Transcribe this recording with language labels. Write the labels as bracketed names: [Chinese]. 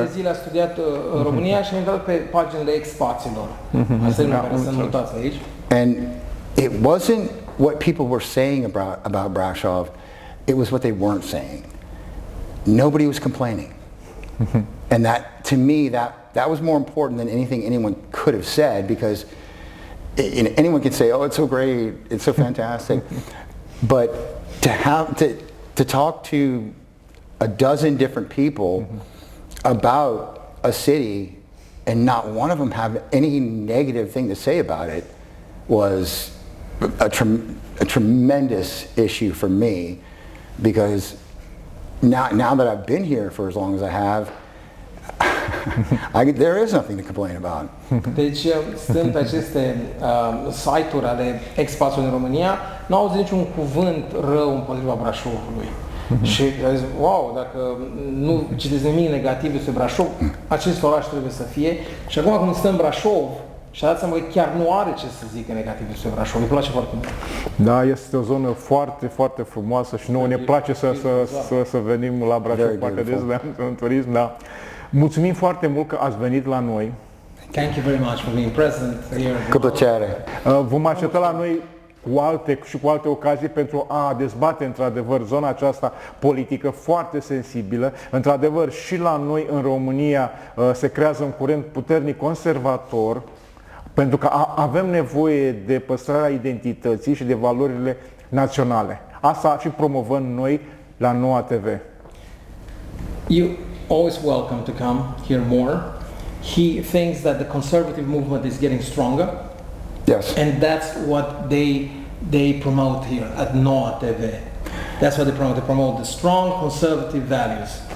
[Romanian] Un an de zile a studiat România și am intrat pe paginile expațiilor. Asta e lumea care sunt mutați aici. [English] And it wasn't what people were saying about Brașov, it was what they weren't saying. Nobody was complaining. And that, to me, that was more important than anything anyone could have said, because anyone can say, oh, it's so great, it's so fantastic. But to talk to a dozen different people about a city and not one of them have any negative thing to say about it was a tremendous issue for me, because now that I've been here for as long as I have, there is nothing to complain about. [Romanian] Deci, stând pe aceste site-uri ale expațiilor în România, nu au auzit niciun cuvânt rău împotriva Brașovului. Și a zis, wow, dacă nu citesc nimic negativ despre Brașov, acest oraș trebuie să fie. Și acum când stă în Brașov, și a dat seama că chiar nu are ce să zică negativ despre Brașov. Îmi place foarte mult. Da, este o zonă foarte, foarte frumoasă și nouă ne place să venim la Brașov, foarte des în turism. Da. Mulțumim foarte mult că ați venit la noi. [English] Thank you very much for being present here. [Romanian] Cu plăcere. Vom aștepta la noi cu alte ocazii pentru a dezbate într-adevăr zona aceasta politică foarte sensibilă. Într-adevăr, și la noi în România se creează un curent puternic conservator, pentru că avem nevoie de păstrarea identității și de valorile naționale. Asta și promovăm noi la NOUA TV. [English] You always welcome to come here more. He thinks that the conservative movement is getting stronger. Yes. And that's what they promote here at NOUA TV. That's what they promote. They promote the strong conservative values.